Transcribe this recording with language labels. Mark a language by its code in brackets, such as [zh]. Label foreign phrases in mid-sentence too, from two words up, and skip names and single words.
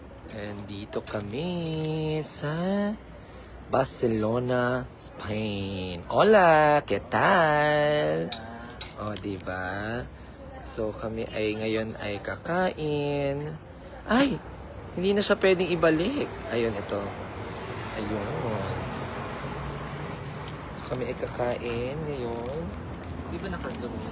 [tl] And dito kami sa Barcelona, Spain. [es] Hola, ¿qué tal? O, [tl] diba? So, kami ay ngayon ay kakain. Ay! Hindi na siya pwedeng ibalik. Ayun, ito. Ayun. So, kami ay kakain ngayon. Di ba naka-zoom yun?